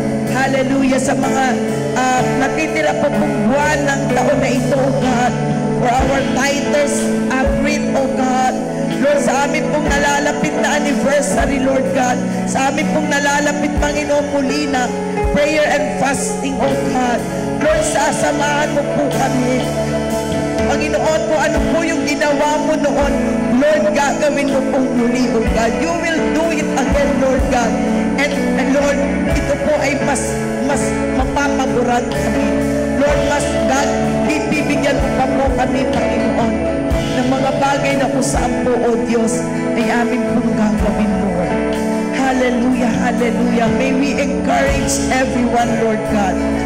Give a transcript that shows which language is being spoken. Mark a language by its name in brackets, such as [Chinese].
[Filipino] Hallelujah, sa mga natitira po pong buwan ng taon na ito, oh God. [English] For our tithers, agreed, oh God. [Filipino] Lord, sa amin pong nalalapit na anniversary, Lord God. Sa amin pong nalalapit, Panginoon, muli na [English] prayer and fasting, [Filipino] oh God. Lord, sasamahan mo po kami. Panginoon po, ano po yung ginawa mo noon, Lord, gagawin mo pong muli, oh God. [English] You will do it again, Lord God. [Filipino] And Lord, ito po ay mas mapapaguran kami. Lord, mas bibigyan mo pa po kami, Panginoon, ng mga bagay na kung saan po, O Diyos, ay amin pong gagawin, Lord. Hallelujah, hallelujah. [English] May we encourage everyone, Lord God.